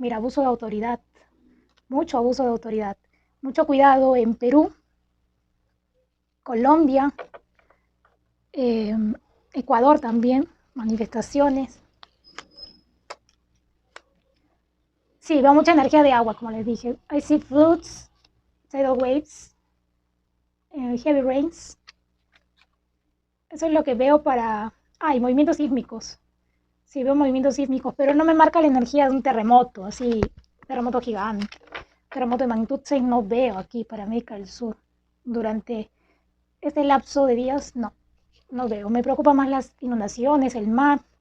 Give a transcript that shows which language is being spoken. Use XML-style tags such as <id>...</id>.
<es>Mira, abuso de autoridad. Mucho abuso de autoridad. Mucho cuidado en Perú, Colombia, Ecuador también, manifestaciones. Sí, veo mucha energía de agua, como les dije.</es> <en>I see floods, tidal waves, heavy rains.</en> <es>Eso es lo que veo para... movimientos sísmicos. Sí, veo movimientos sísmicos, pero no me marca la energía de un terremoto, así, terremoto gigante. Terremoto de magnitud 6 no veo aquí para América del Sur. Durante este lapso de días, no veo. Me preocupan más las inundaciones, el mar</es>